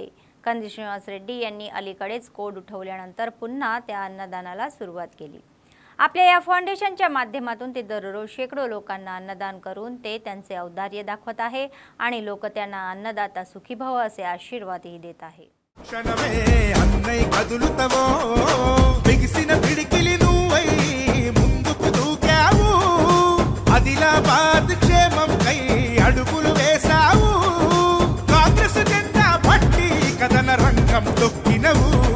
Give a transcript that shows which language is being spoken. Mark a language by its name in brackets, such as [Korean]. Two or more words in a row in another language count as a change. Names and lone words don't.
[Marathi] कंदी श्रीनिवास रेड्डी यांनी अलीकडेच कोड उठवल्यानंतर पुन्हा त्या अन्नदानाला सुरुवात केली। आपल्या या फाउंडेशनच्या माध्यमातून ते दररोज शेकडो लोकांना अन्नदान करून ते त्यांचे औदार्य दाखवत आहे आणि लोक त्यांना [Sanskrit] अन्नदाता सुखी भव [Marathi] असे आशीर्वादही देत आहे। [Telugu] ఆదిలాబాద్ క్షేమం కై అడుగులు వేసావు, కాంగ్రెస్ జెండా పట్టి కథన రంగం తొక్కినవు।